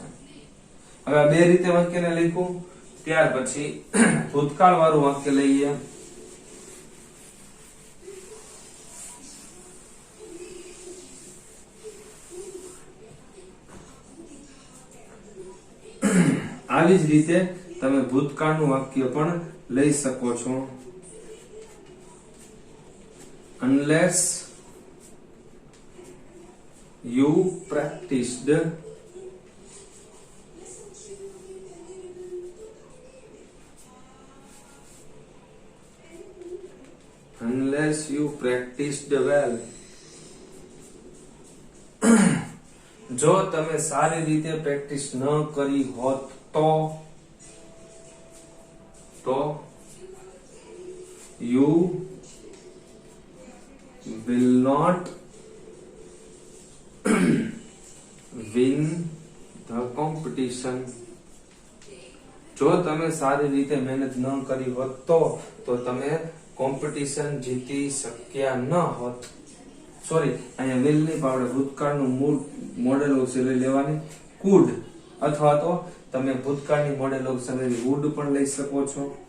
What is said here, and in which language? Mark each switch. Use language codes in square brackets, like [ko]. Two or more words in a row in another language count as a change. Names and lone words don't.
[gu] હવે આ બે રીતે વાક્યને લખ્યું, ત્યાર પછી ભૂતકાળ વાળું વાક્ય લઈએ. આવી જ રીતે તમે ભૂતકાળનું વાક્ય પણ લઈ શકો છો. [en] unless you practiced well. [gu] જો તમે સારી રીતે પ્રેક્ટિસ ન કરી હોત તો [en] you will not win the competition. [gu] જો તમે સારી રીતે મહેનત ન કરી હોત તો તમે કોમ્પિટિશન જીતી શક્યા ન હોત. સોરી, અહીંયા વિલ નહીં પણ આપણે ભૂતકાળનું મૂળ [en] modal auxiliary [gu] લેવાની કુડ, અથવા તો તમે ભૂતકાળની [en] modal auxiliary [gu] વુડ પણ લઈ શકો છો.